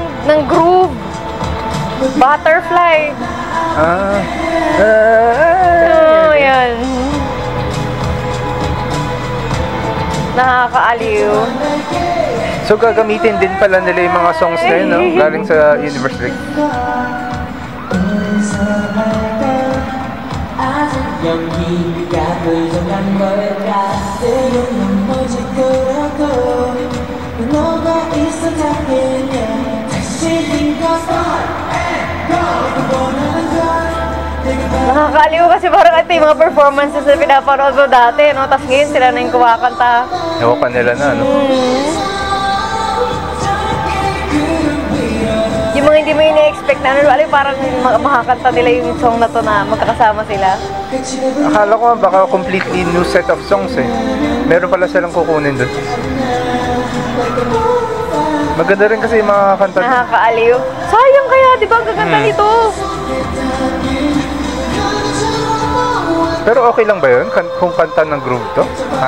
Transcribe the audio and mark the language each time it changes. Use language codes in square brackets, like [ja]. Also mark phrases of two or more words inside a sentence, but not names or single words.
[tl] ng groove. Butterfly. Oh, yan. Nakakaaliw. So, gagamitin din pala nila yung mga songs na yun, no? Galing sa Universe League. [ko] 연기가 부족한 걸까 내 영혼 오직 그렇고 너가 있어 닿으면 다시 [en] think of start and go [ko] 원하는 건 [tl] Nakakaaliw kasi parang ito yung mga performances na pinapanood mo dati, no? Tapos ngayon sila na yung kumakanta. Ewan pa nila na, no? Yung mga hindi mo ina-expect na, ano, parang makakanta nila yung song na to na magkakasama sila. Akala ko baka [en] completely new set of songs, [tl] eh. Meron pala silang kukunin doon. Maganda rin kasi yung mga kanta. Nakakaaliw. Sayang kaya, di ba? Ang gaganda nito. Pero okay lang ba yun? Kung kanta ng groove to? Ha?